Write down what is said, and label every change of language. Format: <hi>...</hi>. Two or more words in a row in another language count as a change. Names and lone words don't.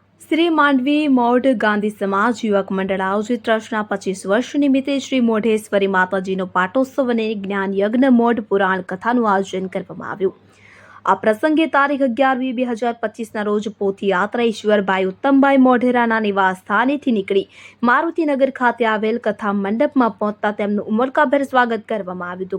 <gu>શ્રી માંડવી મૌઢ ગાંધી સમાજ યુવક મંડળ આયોજિત ટ્રસ્ટના 25 વર્ષ નિમિત્તે શ્રી મોઢેશ્વરી માતાજીનો પાટોત્સવ અને જ્ઞાન યજ્ઞ મૌઢ પુરાણ કથાનું આયોજન કરવામાં આવ્યું। આ પ્રસંગે તારીખ 11/2/2025ના રોજ પોથીયાત્રા ઈશ્વરભાઈ ઉત્તમભાઈ મોઢેરાના નિવાસ સ્થાનેથી નીકળી મારુતિનગર ખાતે આવેલ કથા મંડપમાં પહોંચતા તેમનું ઉમળકાભેર સ્વાગત કરવામાં આવ્યું હતું।</gu>